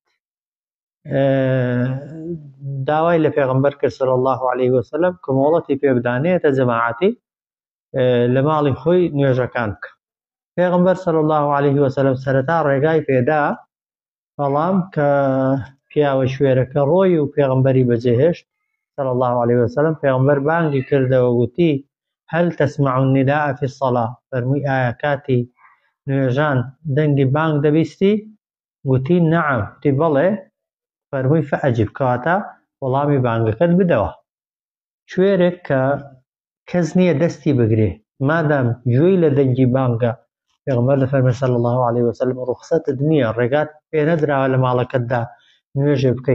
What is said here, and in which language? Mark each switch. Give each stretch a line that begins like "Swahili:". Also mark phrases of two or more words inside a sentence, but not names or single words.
Central Kurdish: داوای لە پێغەمبەر کرد
Arabic: صلی الله عليه وسلم
Central Kurdish: کە مۆڵەتی پێ بدانێتە جەماعەتی لە ماڵی خۆی نوێژەکان بکە پێغەمبەر
Arabic: صلی الله عليه وسلم
Central Kurdish: سەرەتا ڕێگای پێدا بەڵام کە پیاوە شوێرەکە ڕۆی و پێغەمبەری بەجێهێشت
Arabic: صلی الله عليه وسلم
Central Kurdish: پێغەمبەر بانگی کردەوە گوتی
Arabic: هل تسمع النداء في الصلاة
Central Kurdish: فەرمووی ئایا کاتی نوێژان دەنگی بانگ دەبیستی گوتی نەعەم گوتی بەڵێ فەرمووی فەئەجیب کەواتە وەڵامی بانگەکەت بدەوە کوێرێک کە کەس نییە دەستی بگرێ مادام گوێی لە دەنگی بانگە پێغەمبەر دەفەرمێ
Arabic: صلی الله عليه وسلم
Central Kurdish: ڕوخسەتت نییە ڕێگات پێ نەدراوە لە ماڵەکەتدا نوێژێ بکەیت